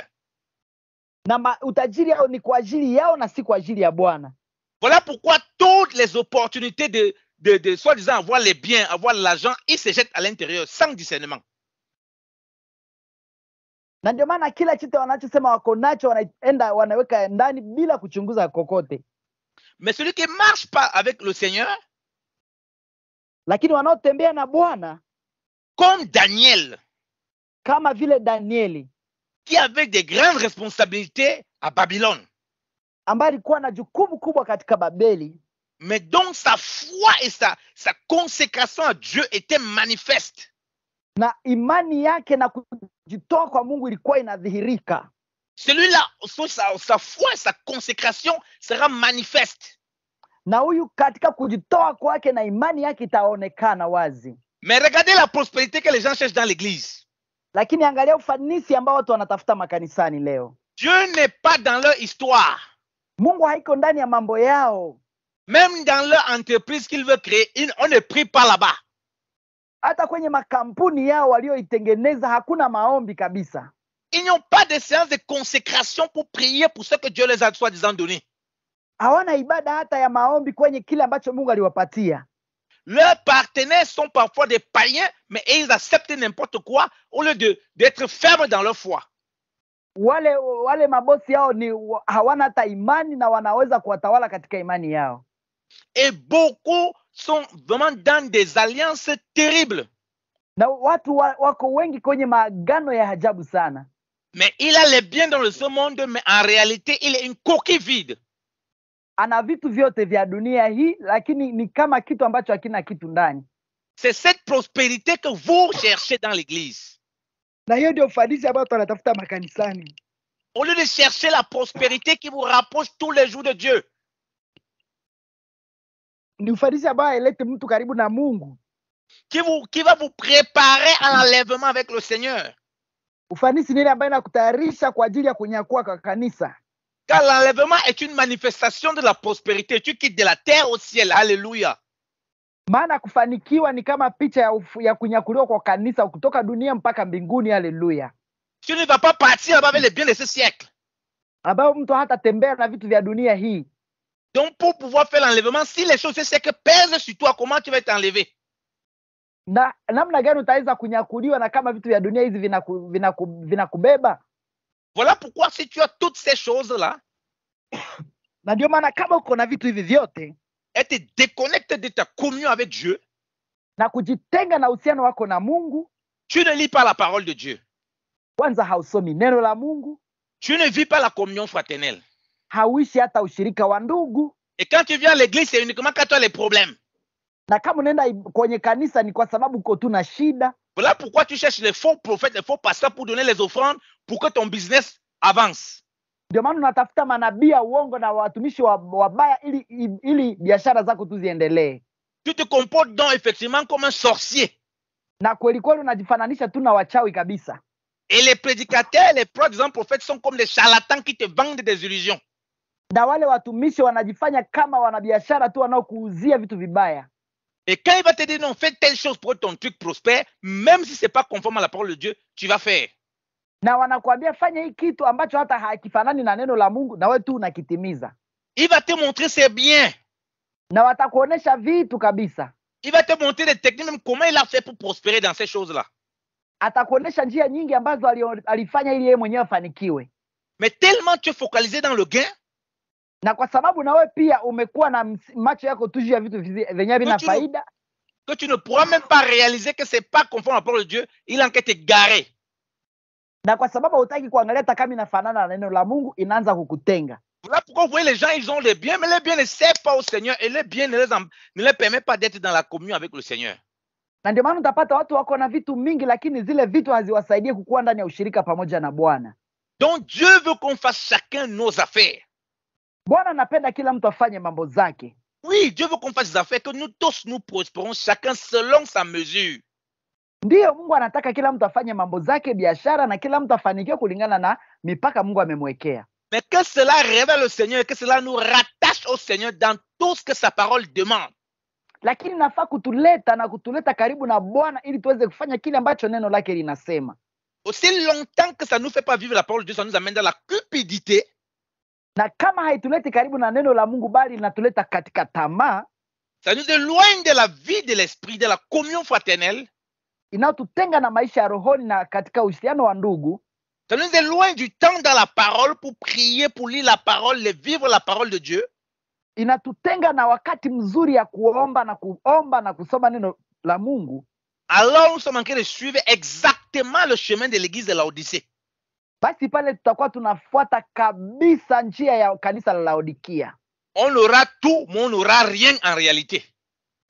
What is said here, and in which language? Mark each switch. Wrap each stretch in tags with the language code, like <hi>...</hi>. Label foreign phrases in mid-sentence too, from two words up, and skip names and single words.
<sw>Na utajiri yao ni kwa ajili yao na si kwa ajili ya Bwana.</sw> <fr>Voilà pourquoi toutes les opportunités de soi-disant avoir les biens, avoir l'argent, ils se jettent à l'intérieur sans discernement.</fr> <sw>Na ndio maana kila kitu wanachosema wako nacho wanaenda wanaweka ndani bila kuchunguza kokote.</sw> <fr>Mais celui qui marche pas avec le Seigneur,</fr> <sw>lakini wanaotembea na Bwana,</sw> <fr>comme Daniel,</fr> <sw>kama vile Danieli,</sw> <fr>qui avait des grandes responsabilités à Babylone,</fr> <sw>ambaye alikuwa na jukumu kubwa katika Babeli,</sw> <fr>mais donc sa foi et sa consécration à Dieu était manifeste.</fr> <sw>na imani yake na kujitoa kwa Mungu ilikuwa inadhihirika.</sw> <fr>Celui-là, sa foi, sa consécration sera manifeste.</fr> <sw>Na huyu katika kujitoa kwake na imani yake itaonekana wazi.</sw> <fr>Mais regardez la prospérité que les gens cherchent dans l'église.</fr> <sw>Lakini angalia ufanisi ambao watu wanatafuta makanisani leo.</sw> <fr>Dieu n'est pas dans leur histoire.</fr> <sw>Mungu haiko ndani ya mambo yao.</sw> <fr>Même dans leur entreprise qu'ils veulent créer, on ne prie pas là-bas.</fr> <sw>Hata kwenye makampuni yao walioitengeneza hakuna maombi kabisa.</sw> <fr>Ils n'ont pas de séance de consécration pour prier pour ce que Dieu les a soi-disant donné.</fr> <sw>Hawana ibada hata ya maombi kwenye kile ambacho Mungu aliwapatia.</sw> <fr>Leurs partenaires sont parfois des païens, mais ils acceptent n'importe quoi au lieu d'être fermes dans leur foi.</fr> <sw>Wale mabosi yao ni hawana hata imani na wanaweza kuwatawala katika imani yao.</sw> <fr>Et beaucoup sont vraiment dans des alliances terribles.</fr> <sw>Na watu wako wengi kwenye maagano ya ajabu sana.</sw> <fr>Mais il a les biens dans ce monde, mais en réalité, il est une coquille vide.</fr> <sw>Ana vitu vyote vya dunia hii, lakini ni kama kitu ambacho hakina kitu ndani.</sw> <fr>C'est cette prospérité que vous cherchez dans l'église.</fr> <sw>Na hiyo ndio ufanisi ambao tunatafuta makanisani.</sw> <fr>Au lieu de chercher la prospérité qui vous rapproche tous les jours de Dieu.</fr> <sw>Ni ufanisi ambao haileti mtu karibu na Mungu.</sw> <fr>Qui va vous préparer à l'enlèvement avec le Seigneur.</fr> <sw>Ufanisi ni ile ambayo inakutayarisha kwa ajili ya kunyakua kwa kanisa.</sw> <fr>Car l'enlèvement est une manifestation de la prospérité. Tu quittes de la terre au ciel. Alléluia.</fr> <sw>Maana kufanikiwa ni kama picha ya kunyakuliwa kwa kanisa kutoka dunia mpaka mbinguni. Haleluya.</sw> <fr>Tu ne vas pas partir avec les biens de ce siècle.</fr> <sw>Ambao mtu hata tembea na vitu vya dunia hii.</sw> <fr>Donc pour pouvoir faire l'enlèvement, si les choses de ce siècle pèsent sur toi, comment tu vas être enlevé?</fr> <sw>Na namna gani utaweza kunyakuliwa na kama vitu vya dunia hizi vinakubeba?</sw> <fr>Voilà pourquoi si tu as toutes ces choses-là,</fr> <sw>na ndio maana kama uko na vitu hivi vyote,</sw> <fr>et te déconnecte de ta communion avec Dieu,</fr> <sw>na kujitenga na uhusiano wako na Mungu,</sw> <fr>tu ne lis pas la parole de Dieu.</fr> <sw>Kwanza hausomi neno la Mungu,</sw> <fr>tu ne vis pas la communion fraternelle.</fr> <sw>Hauishi hata ushirika wa ndugu.</sw> <fr>Et quand tu viens à l'église, c'est uniquement quand tu as les problèmes.</fr> <sw>Na kama unaenda kwenye kanisa ni kwa sababu uko tu na shida.</sw> <fr>Voilà pourquoi tu cherches les faux prophètes, les faux pasteurs pour donner les offrandes pour que ton business avance.</fr> <sw>Ndio maana unatafuta manabii wa uongo na watumishi wabaya ili biashara zako tu ziendelee.</sw> <fr>Tu te comportes donc effectivement comme un sorcier.</fr> <sw>Na kweli kweli unajifananisha tu na wachawi kabisa.</sw> <fr>Et les prédicateurs, les prophètes sont comme des charlatans qui te vendent des illusions.</fr> <sw>Na wale watumishi wanajifanya kama wanabiashara tu wanaokuuzia vitu vibaya.</sw> <fr>Et quand il va te dire non, fais telle chose pour que ton truc prospère, même si c'est pas conforme à la parole de Dieu, tu vas faire.</fr> <sw>Na wanakuambia fanya hii kitu ambacho hata hakifanani na neno la Mungu na wewe tu unakitimiza.</sw> <fr>Il va te montrer ses biens.</fr> <sw>Na watakuonesha vitu kabisa.</sw> <fr>Il va te montrer des techniques, même comment il a fait pour prospérer dans ces choses-là.</fr> <sw>Atakuonesha njia nyingi ambazo alifanya ili yeye mwenyewe afanikiwe.</sw> <fr>Mais tellement tu es focalisé dans le gain.</fr> <sw>Na kwa sababu na wewe pia umekuwa na macho yako tu juu ya vitu vyenyewe vina faida,</sw> <fr>que tu ne pourras même pas réaliser que c'est pas conforme à la parole de Dieu, il en te garer.</fr> <sw>Na kwa sababu hutaki kuangalia hata kama inafanana na neno la Mungu, inaanza kukutenga.</sw> <fr>Voilà pourquoi vous voyez les gens, ils ont les biens, mais les biens ne servent pas au Seigneur et les biens ne les permettent pas d'être dans la communion avec le Seigneur.</fr> <sw>Na ndio maana utapata watu wako na vitu mingi lakini zile vitu haziwasaidie kukua ndani ya ushirika pamoja na Bwana.</sw> <fr>Donc Dieu veut qu'on fasse chacun nos affaires.</fr> <sw>Bwana anapenda kila mtu afanye mambo zake.</sw> <fr>Oui, Dieu veut qu'on fasse des affaires, que nous tous nous prospérons chacun selon sa mesure.</fr> <sw>Ndiyo, Mungu anataka kila mtu afanye mambo zake, biashara, na kila mtu afanikiwe kulingana na mipaka Mungu amemwekea.</sw> <fr>Mais que cela révèle le Seigneur, que cela nous rattache au Seigneur dans tout ce que sa parole demande.</fr> <sw>Lakini nafaa kutuleta karibu na Bwana ili tuweze kufanya kile ambacho neno lake linasema.</sw> <fr>Aussi longtemps que ça nous fait pas vivre la parole de Dieu, ça nous amène dans la cupidité.</fr> <sw>Na kama haituleti karibu na neno la Mungu bali inatuleta katika tamaa,</sw> <fr>ça nous éloigne de la vie de l'esprit, de la communion fraternelle.</fr> <sw>Inayotutenga na maisha ya rohoni na katika uhusiano wa ndugu.</sw> <fr>Ça nous éloigne du temps dans la parole pour prier, pour lire la parole, et vivre la parole de Dieu.</fr> <sw>Inatutenga na wakati mzuri ya kuomba na kusoma neno la Mungu.</sw> <fr>Alors nous sommes en train de suivre exactement le chemin de l'église de Laodicée.</fr> <sw>Basi pale tutakuwa tunafuata kabisa njia ya kanisa la Laodikia.</sw> <fr>On aura tout, mais on n'aura rien en réalité.</fr>